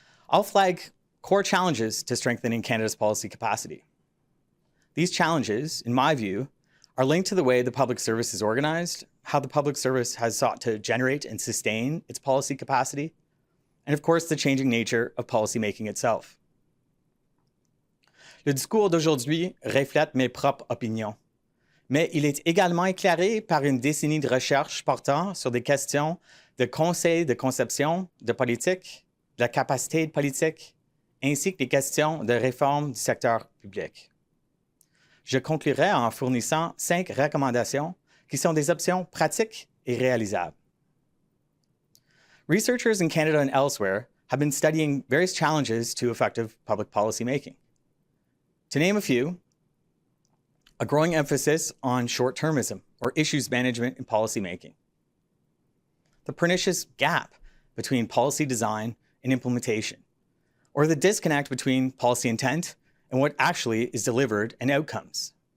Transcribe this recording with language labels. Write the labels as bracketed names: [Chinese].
[English] I'll flag core challenges to strengthening Canada's policy capacity. These challenges, in my view, are linked to the way the public service is organized, how the public service has sought to generate and sustain its policy capacity, and of course, the changing nature of policymaking itself. [French] Le discours d'aujourd'hui reflète mes propres opinions, mais il est également éclairé par une décennie de recherche portant sur des questions de conseil de conception de politique, de la capacité de politique, ainsi que des questions de réforme du secteur public. Je conclurai en fournissant 5 recommandations qui sont des options pratiques et réalisables. [English] Researchers in Canada and elsewhere have been studying various challenges to effective public policy making. To name a few, a growing emphasis on short-termism or issues management in policymaking, the pernicious gap between policy design and implementation, or the disconnect between policy intent and what actually is delivered and outcomes.